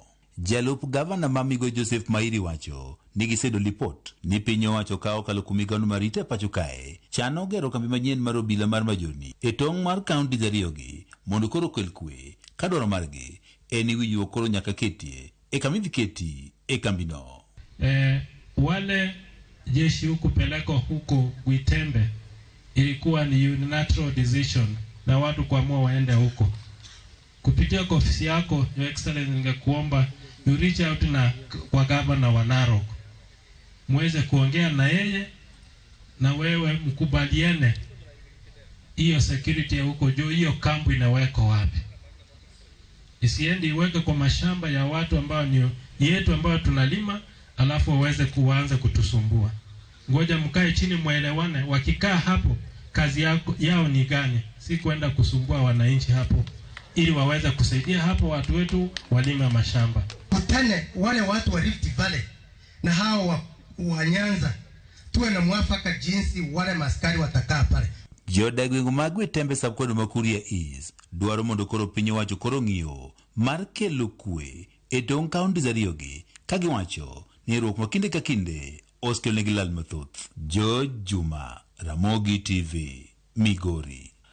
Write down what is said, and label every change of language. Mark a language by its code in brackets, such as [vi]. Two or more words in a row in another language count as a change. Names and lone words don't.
[luo] Jalup gavana ma Migori Joseph Mairi wacho ni gisedo lipot ni piny owacho ka okalo kuom migao mar rito e pacho kae chano gero kambi manyien mar obila mar majoni e tong' mar kaunti ariyogi mondo koro kel kwe ka dwaro margi en winjruok koro nyaka ketie e kama idhi keti e kambino. [sw] Wale jeshi kupelekwa huko Gwetembe ilikuwa ni [en] unilateral decision [sw] na watu kuamua waende huko. Kupitia kwa ofisi yako, [en] Your Excellency, [sw] ningekuomba [en] you reach out [sw] na kwa governor wa Narok, muweze kuongea na yeye na wewe mkubaliane hiyo security ya huko juu, hiyo kampu inawekwa wapi. Isiendi iweke kwa mashamba ya watu ambao ni yetu ambao tunalima alafu waweze kuanza kutusumbua. Ngoja mkae chini muelewane, wakikaa hapo kazi yao ni gani, si kwenda kusumbua wananchi hapo, ili waweze kusaidia hapo watu wetu walime mashamba. Kutane wale watu wa Rift Valley na hao wa Nyanza, tuwe na mwafaka jinsi wale maskari watakaa pale. [luo] Jodak gwenge mag Gwetembe subkod ma Kuria East dwaro mondo koro piny owacho koro ng'iyo mar kelo kwe e tong' kaunti ariyogi ka giwacho ni riwruok ma kinde ka kinde oskelnegi lal mathoth. George Juma, Ramogi TV, Migori.